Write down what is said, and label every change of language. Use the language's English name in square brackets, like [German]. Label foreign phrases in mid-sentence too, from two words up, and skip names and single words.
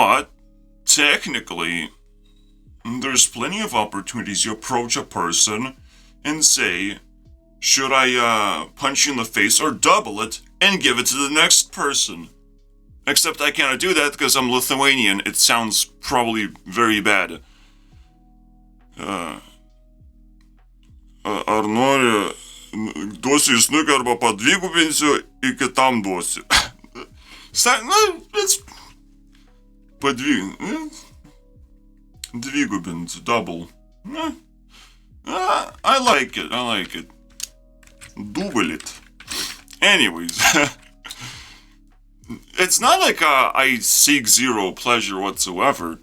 [English] But, technically, there's plenty of opportunities. You approach a person and say, should I punch you in the face or double it and give it to the next person? Except I cannot do that because I'm Lithuanian. It sounds probably very bad. [Lithuanian] Ar nori duosiu į snukį arba padvigubinsiu, ir kitam duosiu. [English] It's dvigubinsiu, double. I like it. Double it. Anyways, it's not like I seek zero pleasure whatsoever.